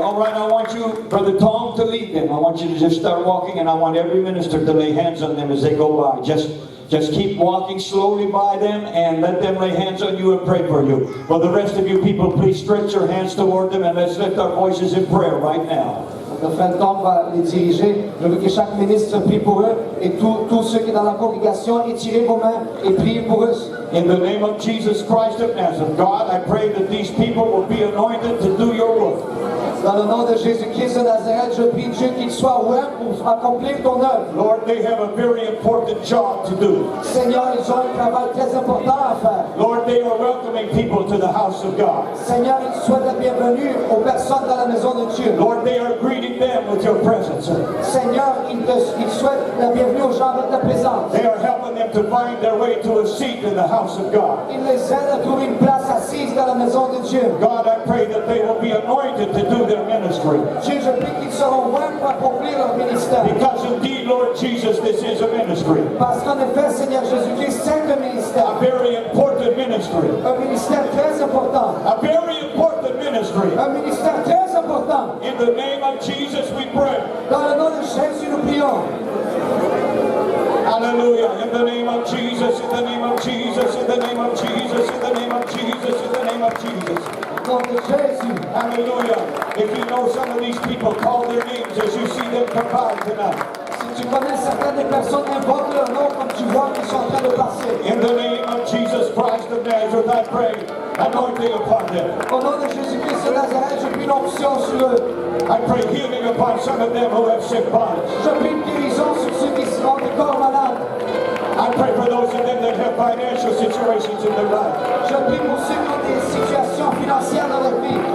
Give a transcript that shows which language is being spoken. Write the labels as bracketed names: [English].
[English] All right, I want you, Brother Tom, to lead them. I want you to just start walking, and I want every minister to lay hands on them as they go by. Just keep walking slowly by them and let them lay hands on you and pray for you. Well, the rest of you people, please stretch your hands toward them and let's lift our voices in prayer right now. [French] Le frère Tom va les diriger. Je veux que chaque ministre prie pour eux et tous ceux qui sont dans la congrégation, étirez vos mains et priez pour eux. [English] In the name of Jesus Christ of Nazareth, God, I pray that these people will be anointed to do your work. [French] Dans le nom de Jésus-Christ de Nazareth, je prie Dieu qu'il soit ouvert pour accomplir ton œuvre. [English] Lord, they have a very important job to do. [French] Seigneur, ils ont un travail très important à faire. [English] Lord, they are welcoming people to the house of God. [French] Seigneur, ils souhaitent la bienvenue aux personnes dans la maison de Dieu. [English] Lord, they are greeting them with your presence. [French] Seigneur, ils souhaitent la bienvenue aux gens avec ta présence. [English] They are helping them to find their way to a seat in the house of God. [French] Ils les aident à trouver une place assise dans la maison de Dieu. [English] God, I pray that they will be anointed to do their ministry. [French] Dieu, je prie qu'ils seront ouverts pour accomplir leur ministère. [English] Because indeed, Lord Jesus, this is a ministry. [French] Parce qu'en effet, Seigneur Jésus-Christ, c'est un ministère. [English] A very important ministry. [French] Un ministère très important. [English] A very important ministry. [French] Un ministère très important. [English] In the name of Jesus, we pray. [French] Dans le nom de Jésus, nous prions. [English] Hallelujah. In the name of Jesus, in the name of Jesus, in the name of Jesus, in the name of Jesus, in the name of Jesus. [French] Au nom de Jésus. [English] Hallelujah. If you know some of these people, call their names as you see them come by tonight. [French] Si tu connais certaines des personnes, invoque leur nom comme tu vois qu'ils sont en train de passer. [English] In the name of Jesus Christ of Nazareth, I pray, anointing upon them. [French] Au nom de Jésus-Christ de Nazareth, je prie l'onction sur eux. [English] I pray healing upon some of them who have sick bodies. [French] Je prie une guérison sur ceux qui sont des corps malades. [English] I pray for those of them that have financial situations in their life. [French] Je prie pour ceux qui ont des situations financières dans leur vie.